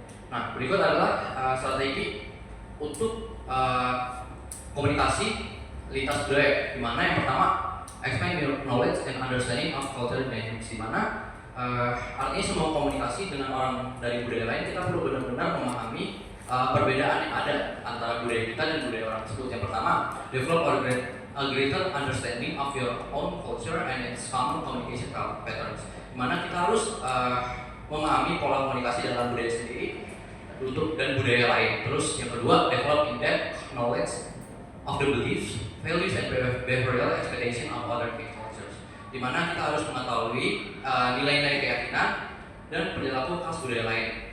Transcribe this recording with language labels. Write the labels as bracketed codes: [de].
[id] Nah, berikut adalah strategi untuk komunikasi lintas budaya. Di mana yang pertama, [en] expand your knowledge and understanding of cultural dynamics. [id] Di mana artinya semua komunikasi dengan orang dari budaya lain kita perlu benar-benar memahami perbedaan yang ada antara budaya kita dan budaya orang tersebut. Yang pertama, [en] develop a greater understanding of your own culture and its common communication patterns. [id] Dimana kita harus memahami pola komunikasi dalam budaya sendiri dan budaya lain. Terus yang kedua, [en] develop in-depth knowledge of the beliefs, values, and behavioral expectation of other cultures. [id] Dimana kita harus mengetahui nilai-nilai keyakinan dan perilaku khas budaya lain.